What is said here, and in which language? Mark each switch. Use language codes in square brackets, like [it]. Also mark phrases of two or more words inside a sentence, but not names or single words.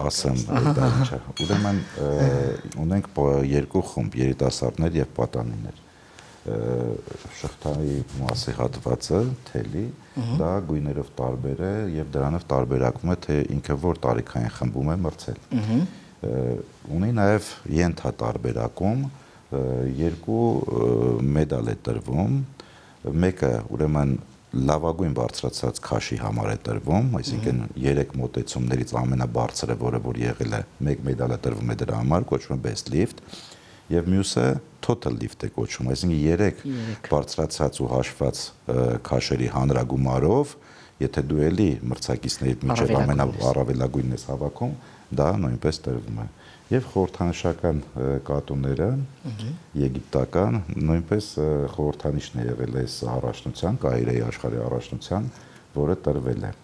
[hy] Ասեմ, դա ինչ է։ Ուրեմն ունենք երկու խումբ՝ երիտասարդներ եւ պատանիներ։ Շղթայի մասի հատվածը, թելի, դա գույներով տարբեր է եւ դրանով տարբերակվում է, թե ինքը որ տարիքային խմբում է մրցել։ Ունի նաեւ ենթատարբերակում, 2 մեդալ է տրվում, մեկը ուրեմն լավագույն բարձրացած քաշի համար է տրվում, այսինքն 3 մոտեցումներից ամենաբարձրը, որը որ եղել է, 1 մեդալ է տրվում է դրա համար, կոչվում է [en] best lift, [hy] եւ մյուսը [en] total lift [hy] է կոչվում, այսինքն 3 բարձրացած ու հաշված քաշերի հանրագումարով, եթե դու էլի մրցակիցներից միջև ամենաառավելագույնն ես հավաքում, դա նույնպես տրվում է։ Եվ խորհրդանշական կատուները եգիպտական նույնպես խորհրդանիշն է եղել այս առաջնության, Կայրեի աշխարհի առաջնության, որը տրվել է։